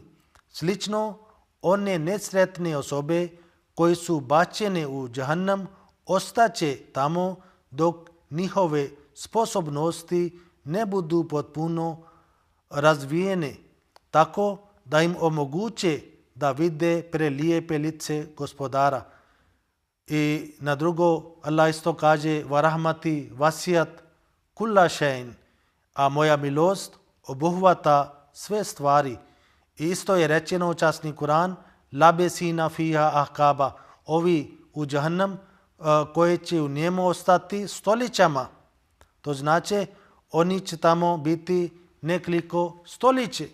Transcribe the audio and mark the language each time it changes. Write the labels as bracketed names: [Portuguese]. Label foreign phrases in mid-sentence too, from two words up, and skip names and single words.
[Bosnian] Slično, one nesretne osobe koje su bačene u džahannam ostaće tamo dok njihove sposobnosti ne budu potpuno razvijene, tako da im omoguće da vide prelijepe lice gospodara. I na drugo, Allah isto kaže: [Arabic] وَرَحْمَتِي وَسِعَتْ كُلَّ شَيْءٍ, [Bosnian] a moja milost obuhvata sve stvari. I isto je rečeno u časni Kur'an: [Arabic] لابثين فيها أحقابا, [Bosnian] ovi u džahannam koje će u njemu ostati stoljećama. To znači oni će tamo biti nekoliko stoljeće.